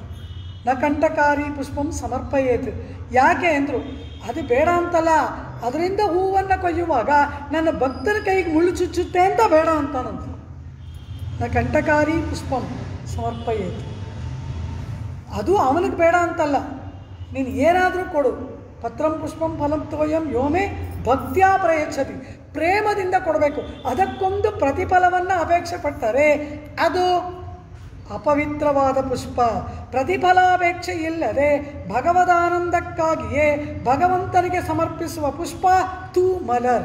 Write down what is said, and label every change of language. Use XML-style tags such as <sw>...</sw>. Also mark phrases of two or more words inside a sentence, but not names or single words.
<sa>ನ ಕಂಠಕಾರಿ ಪುಷ್ಪಂ ಸಮರ್ಪಯೇತ್.</sa> <kn>ಯಾಕೆ ಅಂದರು? ಅದು ಬೇಡ ಅಂತಲ್ಲ, ಅದರಿಂದ ಹೂವನ್ನು ಕೊಯ್ಯುವಾಗ ನನ್ನ ಭಕ್ತನ ಕೈಗೆ ಮುಳ್ಳು ಚುಚ್ಚುತ್ತೆ ಅಂತ ಬೇಡ ಅಂತಾನಂತ.</kn> <sa>ನ ಕಂಠಕಾರಿ ಪುಷ್ಪಂ ಸಮರ್ಪಯೇತ್.</sa> <kn>ಅದು ಅವನಿಗೆ ಬೇಡ ಅಂತಲ್ಲ, ನೀನು ಏನಾದರೂ ಕೊಡು.</kn> <sa>ಪತ್ರಂ ಪುಷ್ಪಂ ಫಲಂ ತೋಯಂ ಯೋಮೆ ಭಕ್ತ್ಯಾ ಪ್ರಯಚ್ಛತಿ.</sa> <kn>ಪ್ರೇಮದಿಂದ ಕೊಡಬೇಕು. ಅದಕ್ಕೊಂದು ಪ್ರತಿಫಲವನ್ನು ಅಪೇಕ್ಷೆ ಪಡ್ತಾರೆ, ಅದು ಅಪವಿತ್ರವಾದ ಪುಷ್ಪ. ಪ್ರತಿಫಲಾಪೇಕ್ಷೆ ಇಲ್ಲದೆ ಭಗವದಾನಂದಕ್ಕಾಗಿಯೇ ಭಗವಂತನಿಗೆ ಸಮರ್ಪಿಸುವ ಪುಷ್ಪ</kn> <ta>தூ மலர்.</ta>